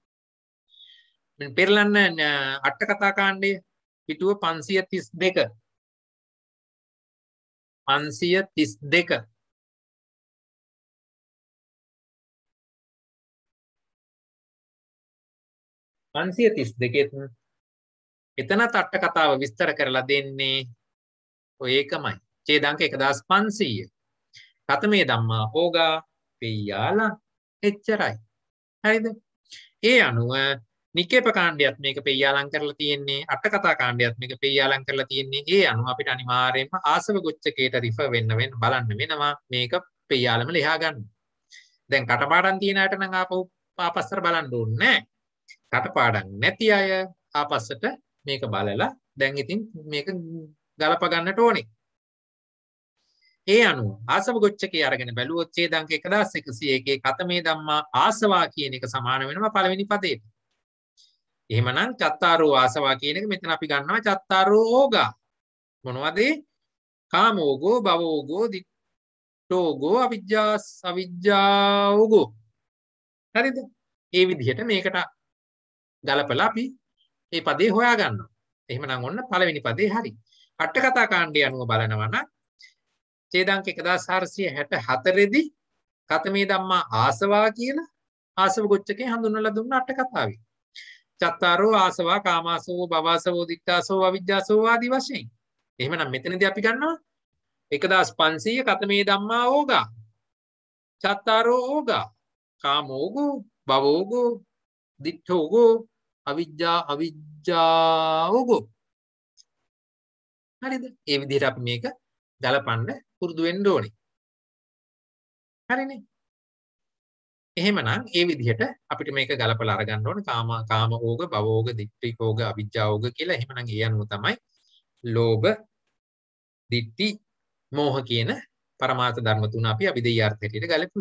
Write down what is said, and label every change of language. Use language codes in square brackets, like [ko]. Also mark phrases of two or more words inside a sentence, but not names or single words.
[si] පෙරලන්න අට කතා කාණ්ඩය පිටුව 532 532 532 එතනත් අට කතාව විස්තර කරලා දෙන්නේ ඔය එකමයි. [pi] ඡේදාංක 1500. කතමේ ධම්මා ඕගා පෙය්‍යාලා එච්චරයි. හරිද? [si] ඒ අනුව නිකේප කාණ්ඩයත් මේක පෙය්‍යාලම් කරලා තියෙන්නේ. අට කතා කාණ්ඩයත් මේක පෙය්‍යාලම් කරලා තියෙන්නේ. ඒ අනුව අපිට අනිවාර්යයෙන්ම ආසව ගොච්චකේට රිෆර් වෙන්න බලන්න වෙනවා. මේක පෙය්‍යාලම ලියා ගන්න. දැන් කටපාඩම් තියෙන අයට නම් ආපස්සට බලන්න ඕනේ නැහැ. කටපාඩම් නැති අය ආපස්සට මේක බලලා දැන් ඉතින් මේක ගලප ගන්නට ඕනේ. ඒ අනුව ආසව ගොච්චකේ අරගෙන බැලුවොත් ඡේදාංක 1101 [pi] කතමේ ධම්මා ආසවා [si] කියන එක සමාන වෙනවා පළවෙනි පදයට. එහෙමනම් [pi] චත්තාරෝ ආසවා [si] කියන එක මෙතන අපි ගන්නවා [pi] චත්තාරෝ ඕගා. මොනවද? කාමෝගෝ, භවෝගෝ, දිට්ඨෝගෝ, අවිජ්ජාෝගෝ. [si] හරිද? ඒ විදිහට මේකට ගලපලා අපි මේ පදේ හොයා ගන්නවා. එහෙමනම් ඔන්න පළවෙනි පදේ හරි. අට කතා කාණ්ඩය අනුව බලනවා නම් ඡේදාංක 1464 දී [pi] කතමේ ධම්මා ආසවා [si] කියලා ආසව ගොච්චකේ හඳුන්වලා දුන්න අට කතාවේ. [pi] චත්තාරෝ ආසවා කාමාසෝ භවසෝ දික්ඛාසෝ අවිජ්ජාසෝ ආදී වශයෙන්. [si] එහෙමනම් මෙතනදී අපි ගන්නවා 1500 [pi] කතමේ ධම්මා ඕගා. චත්තාරෝ ඕගා. කාමෝගෝ භවෝගෝ දික්ඛෝගෝ අවිජ්ජාෝගෝ. [si] හරිද? ඒ විදිහට අපි මේක ගලපන්න පුරුදු වෙන්න ඕනේ. හරිනේ? එහෙමනම් ඒ විදිහට අපිට මේක ගලපලා අරගන්න ඕනේ. [pi] කාම ඕග, භව ඕග, දිට්ඨි ඕග, අවිජ්ජා ඕග කියලා. [si] එහෙමනම් ඒ අනුව තමයි ලෝභ, දිට්ඨි, මෝහ කියන පරමාර්ථ ධර්ම තුන අපි අභිධේයාර්ථ හැටියට ගලපුවේ.